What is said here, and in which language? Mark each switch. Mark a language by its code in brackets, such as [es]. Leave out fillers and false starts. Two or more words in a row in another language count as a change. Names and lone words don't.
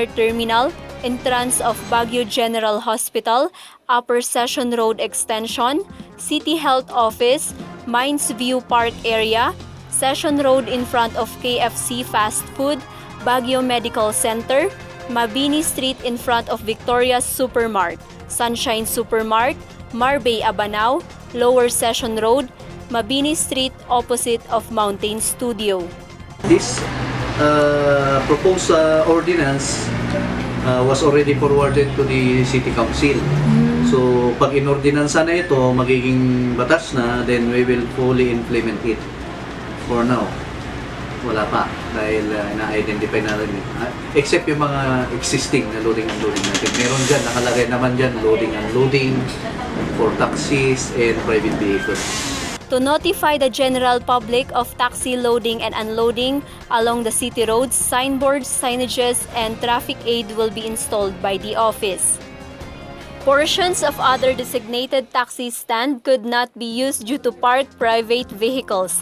[en] Terminal, entrance of Baguio General Hospital, Upper Session Road Extension, City Health Office, Mines View Park Area, Session Road in front of KFC Fast Food, Baguio Medical Center, Mabini Street in front of Victoria's Supermart, Sunshine Supermart, Marbay Abanao, Lower Session Road, Mabini Street opposite of Mountain Studio. This proposed ordinance was already forwarded to the City Council. So, [tl] pag in-ordinansa na ito, magiging batas na, [en] then we will fully implement it. For now, [tl] wala pa dahil na-identify na rin. Except yung mga existing na [en] loading and unloading [tl] natin. Meron dyan, nakalagay naman dyan, [en] loading and unloading for taxis and private vehicles. To notify the general public of taxi loading and unloading along the city roads, signboards, signages, and traffic aid will be installed by the office. Portions of other designated taxi stand could not be used due to parked private vehicles.